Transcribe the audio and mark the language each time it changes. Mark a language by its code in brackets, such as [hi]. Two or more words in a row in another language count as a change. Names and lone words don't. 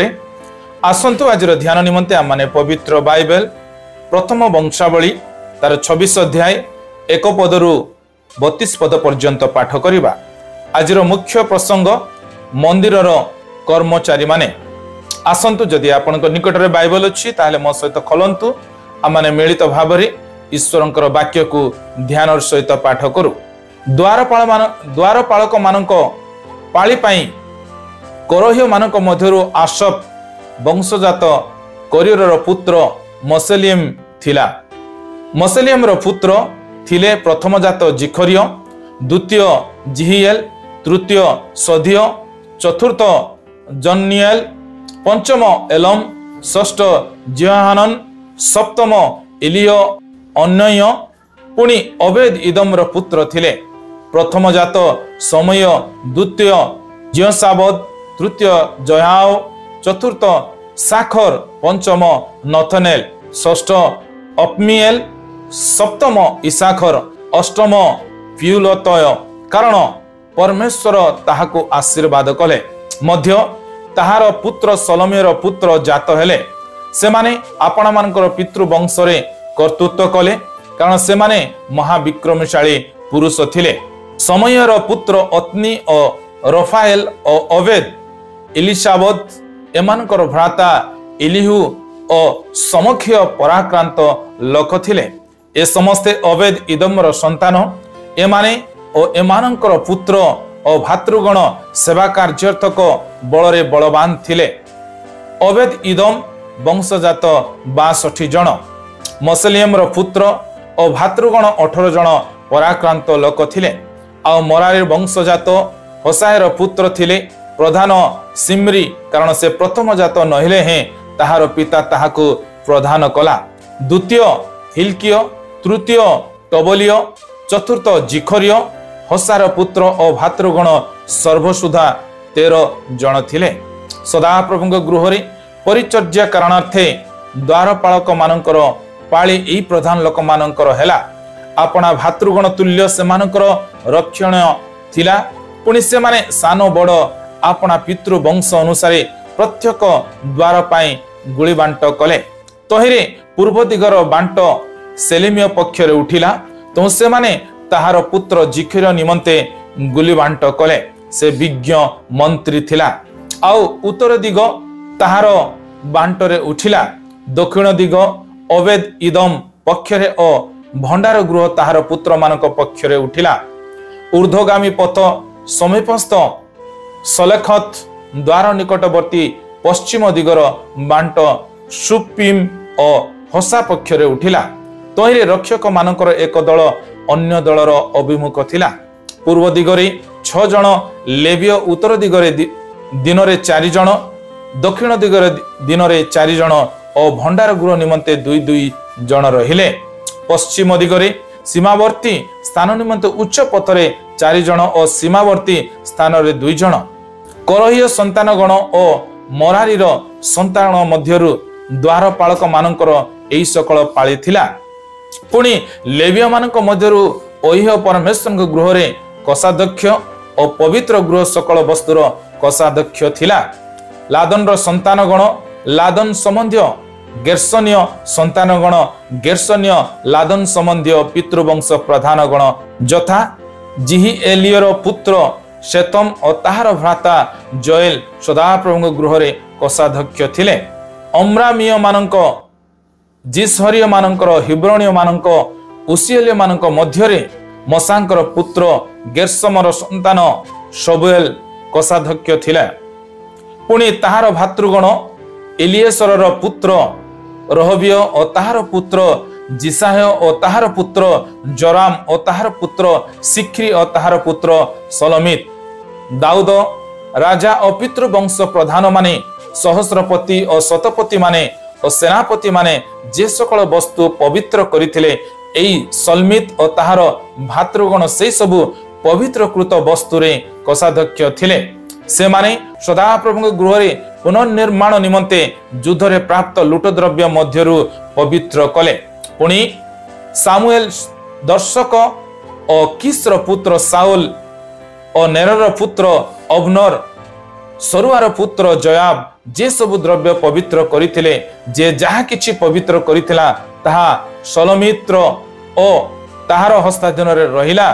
[or] ଆସନ୍ତୁ ଆଜି ଧ୍ୟାନ ନିମନ୍ତେ ଆମ ମାନେ ପବିତ୍ର ବାଇବଲ ପ୍ରଥମ ବଂଶାବଳୀ ତାର 26 ଅଧ୍ୟାୟ 1 ପଦରୁ 32 ପଦ ପର୍ଯ୍ୟନ୍ତ ପାଠ କରିବା। ଆଜି ମୁଖ୍ୟ ପ୍ରସଙ୍ଗ ମନ୍ଦିରର କର୍ମଚାରୀ ମାନେ। ଆସନ୍ତୁ ଯଦି ଆପଣଙ୍କ ନିକଟରେ ବାଇବଲ ଅଛି ତାଲେ ମୋ ସହିତ ଖୋଲନ୍ତୁ ଆମ ମାନେ ମିଳିତ ଭାବରେ ଈଶ୍ୱରଙ୍କର ବାକ୍ୟକୁ ଧ୍ୟାନର ସହିତ ପାଠ କରୁ। ଦ୍ୱାରପାଳକ ମାନଙ୍କ पाଳି ପାଇଁ କୋରହ୍ୟ ମାନଙ୍କ ମଧ୍ୟରୁ ଆସପ ବଂଶଜାତ କୋରିୟର ପୁତ୍ର ମସେଲିୟମ ଥିଲା। ମସେଲିୟମ ର ପୁତ୍ର ଥିଲେ ପ୍ରଥମ ଜାତ ଜିଖରିୟ, ଦ୍ୱିତୀୟ ଜିହିଏଲ, ତୃତୀୟ ସଧିୟ, ଚତୁର୍ଥ ଜନ୍ନିଏଲ, ପଞ୍ଚମ ଏଲମ, ଷଷ୍ଠ ଜିହାନନ, ସପ୍ତମ ଇଲିୟୋ ଅନ୍ନୟ, ପୁଣି ଅବେଦ ଇଦମ ର ପୁତ୍ର ଥିଲେ ପ୍ରଥମ ଜାତ ସମୟ, ଦ୍ୱିତୀୟ ଜିୟସାବଦ, ତୃତୀୟ ଜୟାଓ, ଚତୁର୍ଥ ସାଖର, ପଞ୍ଚମ ନଥନେଲ, ଷଷ୍ଠ ଅପମିଏଲ, ସପ୍ତମ ଇସାଖର, ଅଷ୍ଟମ ପ୍ୟୁଲତୟ। କାରଣ ପରମେଶ୍ୱର ତାହାକୁ ଆଶୀର୍ବାଦ କଲେ ମଧ୍ୟ ତାହାର ପୁତ୍ର ସଲୋମୀର ପୁତ୍ର ଜାତ ହେଲେ। ସେମାନେ ଆପଣ ମାନଙ୍କର ପିତୃବଂଶ ରେ କର୍ତ୍ତୃତ୍ୱ କଲେ କାରଣ ସେମାନେ ମହାବିକ୍ରମଶାଳୀ ପୁରୁଷ ଥିଲେ। ସମୟର ପୁତ୍ର ଅତ୍ନୀ ଓ ରଫାଏଲ ଓ ଅବେଦ, ଇଲିଶାବଦ ଏମାନଙ୍କର ଭ୍ରାତା ଇଲିହୁ ଓ ସମଖ୍ୟ ପରାକ୍ରାନ୍ତ ଲୋକ ଥିଲେ। ଏ ସମସ୍ତେ ଅବେଦ ଇଦମର ସନ୍ତାନ ଏମାନେ ଓ ଏମାନଙ୍କର ପୁତ୍ର ଓ ଭ୍ରାତୃଗଣ ସେବା କାର୍ଯ୍ୟାର୍ଥକ ବଳରେ ବଳବାନ ଥିଲେ। ଅବେଦ ଇଦମ ବଂଶଜାତ 62 ଜଣ, ମସେଲିୟମ ପୁତ୍ର ଓ ଭ୍ରାତୃଗଣ 18 ଜଣ ପରାକ୍ରାନ୍ତ ଲୋକ ଥିଲେ। ଆ ମରାରି ବଂଶଜାତ ହୋସାର ପୁତ୍ର ଥିଲେ ପ୍ରଧାନ ସିମରୀ, କାରଣ ସେ ପ୍ରଥମ ଜାତ ନହେଲେ ହେଁ ତାହାର ପିତା ତାହାକୁ ପ୍ରଧାନ କଲା। ଦ୍ୱିତୀୟ ହିଲକିୟ, ତୃତୀୟ ଟବଲିୟ, ଚତୁର୍ଥ ଜିଖରିୟ, ହୋସାର ପୁତ୍ର ଓ ଭ୍ରାତୃଗଣ ସର୍ବସୁଦ୍ଧା 13 ଜଣ ଥିଲେ। सदाप्रभुଙ୍କ ଗୃହରେ ପରିଚର୍ଯ୍ୟା କାରଣାର୍ଥେ ଦ୍ୱାରପାଳକ ମାନଙ୍କର पाଳି ଏଇ ପ୍ରଧାନ ଲୋକ ମାନଙ୍କର ହେଲା। ଆପଣା ଭ୍ରାତୃଗଣ ତୁଲ୍ୟ ସେମାନଙ୍କର ରକ୍ଷଣ ଥିଲା। ପୁଣି ସେମାନେ ସାନ ବଡ଼ ଆପଣା ପିତୃବଂଶ ଅନୁସାର ପ୍ରତ୍ୟେକ ଦ୍ୱାର ପାଇଁ ଗୁଲି ବାଣ୍ଟ କଲେ। ତହିଁରେ ପୂର୍ବ ଦିଗର ବାଣ୍ଟ ସେଲିମିୟ ପକ୍ଷରେ ଉଠିଲା ତୋ ସେମାନେ ତାହାର ପୁତ୍ର ଜିଖିର ନିମନ୍ତେ ଗୁଲି ବାଣ୍ଟ କଲେ। ସେ ବିଜ୍ଞ ମନ୍ତ୍ରୀ ଥିଲା। ଆଉ ଉତ୍ତର ଦିଗ ତାହାର ବାଣ୍ଟରେ ଉଠିଲା। ଦକ୍ଷିଣ ଦିଗ ଅବେଦ ଇଦମ ପକ୍ଷରେ ଓ ଭଣ୍ଡାର ଗୃହ ତାହାର ପୁତ୍ର ମାନଙ୍କ ପକ୍ଷରେ ଉଠିଲା। ଊର୍ଦ୍ଧ୍ୱଗାମୀ ପଥ ସମୀପସ୍ଥ ସଲେଖତ ଦ୍ୱାର ନିକଟବର୍ତ୍ତୀ ପଶ୍ଚିମ ଦିଗର ବାଣ୍ଟ ସୁପୀମ ଓ ହୋସା ପକ୍ଷରେ ଉଠିଲା। ତହିଁରେ ରକ୍ଷକ ମାନଙ୍କର ଏକ ଦଳ ଅନ୍ୟ ଦଳର ଅଭିମୁଖ ଥିଲା। ପୂର୍ବ ଦିଗରେ 6 ଜଣ ଲେବୀୟ, ଉତ୍ତର ଦିଗରେ ଦିନରେ 4 ଜଣ, ଦକ୍ଷିଣ ଦିଗରେ ଦିନରେ 4 ଜଣ ଓ ଭଣ୍ଡାର ଗୃହ ନିମନ୍ତେ 2 ଜଣ ରହିଲେ। ପଶ୍ଚିମ ଦିଗରେ ସୀମାବର୍ତ୍ତୀ ସ୍ଥାନ ନିମନ୍ତେ ଉଚ୍ଚ ପଥରେ 4 ଜଣ ଓ ସୀମାବର୍ତ୍ତୀ ସ୍ଥାନ ରେ 2 ଜଣ। କୋରହ୍ୟ ସନ୍ତାନଗଣ ଓ ମରାରିର ସନ୍ତାନ ମଧ୍ୟରୁ ଦ୍ୱାରପାଳକ ମାନଙ୍କର ଏଇ ସକଳ पाଳି थिला। ପୁଣି ଲେବୀୟ ମାନଙ୍କ ମଧ୍ୟରୁ ଓହ୍ୟ ପରମେଶ୍ୱର ଗୃହରେ କୋଷାଧ୍ୟକ୍ଷ ଓ ପବିତ୍ର ଗୃହ ସକଳ ବସ୍ତୁର କୋଷାଧ୍ୟକ୍ଷ ଥିଲା। ଲାଦନ ସନ୍ତାନଗଣ ଲାଦନ ସମ୍ବନ୍ଧୀ, ଗେର୍ସନୀୟ ସନ୍ତାନଗଣ ଗେର୍ସନୀୟ ଲାଦନ ସମ୍ବନ୍ଧୀ ପିତୃବଂଶ ପ୍ରଧାନଗଣ ଯଥା ଜିହିଏଲିୟର ପୁତ୍ର ଶେତମ ଓ ତାହାର ଭ୍ରାତା ଜୋଏଲ सदाप्रभुଙ୍କ ଗୃହରେ କୋଷାଧ୍ୟକ୍ଷ ଥିଲେ। ଅମ୍ରାମୀୟ ମାନଙ୍କ, ଜିସହରୀୟ ମାନଙ୍କର, ହିବ୍ରୋନୀୟ ମାନଙ୍କ, ଉସିଏଲିୟ ମାନଙ୍କ ମଧ୍ୟରେ ମସାଙ୍କର ପୁତ୍ର ଗେର୍ସମର ସନ୍ତାନ ଶବୁଏଲ କୋଷାଧ୍ୟକ୍ଷ ଥିଲେ। ପୁଣି ତାହାର ଭ୍ରାତୃଗଣ ଏଲିଏସରର ପୁତ୍ର ରହବିୟ ଓ ତାହାର ପୁତ୍ର ଜିସାହ ଓ ତାହାର ପୁତ୍ର ଜୋରାମ ଓ ତାହାର ପୁତ୍ର ସିକ୍ରୀ ଓ ତାହାର ପୁତ୍ର ସଲୋମିତ। ଦାଉଦ ରାଜା ଓ ପିତୃବଂଶ ପ୍ରଧାନ ମାନେ, ସହସ୍ରପତି ଓ ଶତପତି ମାନେ ଓ ସେନାପତି ମାନେ ଯେ ସକଳ ବସ୍ତୁ ପବିତ୍ର କରିଥିଲେ ଏଇ ସଲମିତ ଓ ତାହାର ଭ୍ରାତୃଗଣ ସେ ସବୁ ପବିତ୍ରକୃତ ବସ୍ତୁରେ କୋଷାଧ୍ୟକ୍ଷ ଥିଲେ। ସେ ମାନେ सदाप्रभुଙ୍କ ଗୃହରେ ପୁନର୍ନିର୍ମାଣ ନିମନ୍ତେ ଯୁଦ୍ଧରେ ପ୍ରାପ୍ତ ଲୁଟଦ୍ରବ୍ୟ ମଧ୍ୟରୁ ପବିତ୍ର କଲେ। ପୁଣି ସାମୁଏଲ ଦର୍ଶକ ଓ କିସ୍ର ପୁତ୍ର ସାଉଲ ଓ ନେରର ପୁତ୍ର ଅବନର ସରୁଆର ପୁତ୍ର ଜୟାବ ଯେ ସବୁ ଦ୍ରବ୍ୟ ପବିତ୍ର କରିଥିଲେ, ଯେ ଯାହା କିଛି ପବିତ୍ର କରିଥିଲା ତାହା ସଲୋମିତ୍ର ଓ ତାହାର ହସ୍ତାଧୀନରେ ରହିଲା।